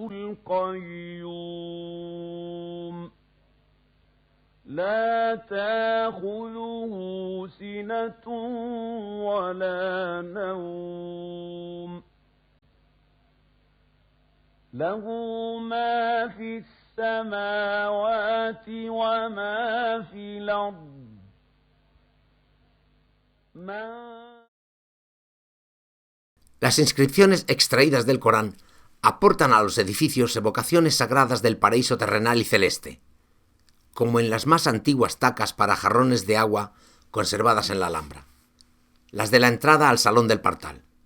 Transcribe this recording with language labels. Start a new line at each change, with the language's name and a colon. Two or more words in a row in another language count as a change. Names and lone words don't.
Arabic: القيوم لا تأخذه سنة ولا نوم له ما في السماوات وما في الأرض
Spanish: Las inscripciones extraídas del Corán aportan a los edificios evocaciones sagradas del paraíso terrenal y celeste, como en las más antiguas tacas para jarrones de agua conservadas en la Alhambra, las de la entrada al Salón del Partal.